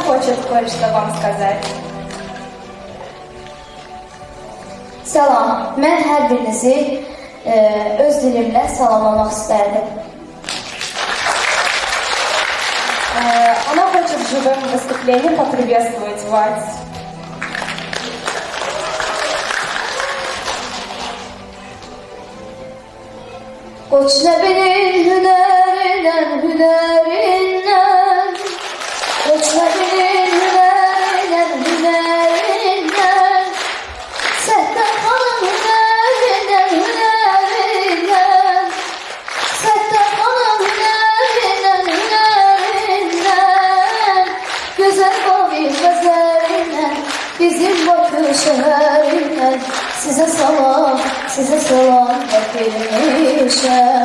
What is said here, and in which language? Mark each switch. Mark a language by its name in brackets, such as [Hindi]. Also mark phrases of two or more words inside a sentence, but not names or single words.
[Russian] хочет кое-что вам сказать. [Azerbaijani] Salam, mən hər birinizi öz dilimlə salamlamaq istərdim. [Russian] Она хочет в живом выступлении поприветствовать вас. [Azerbaijani] Qoç Nəbinin hünərindən, hünərindən, Qoç Nəbinin hünərindən, hünərindən, Səttər xanım hünərindən, hünərindən, Səttər xanım hünərindən, hünərindən, Gözəl babi gözərindən, bizim Bakı şəhərindən, Sizə salam gətirmişəm.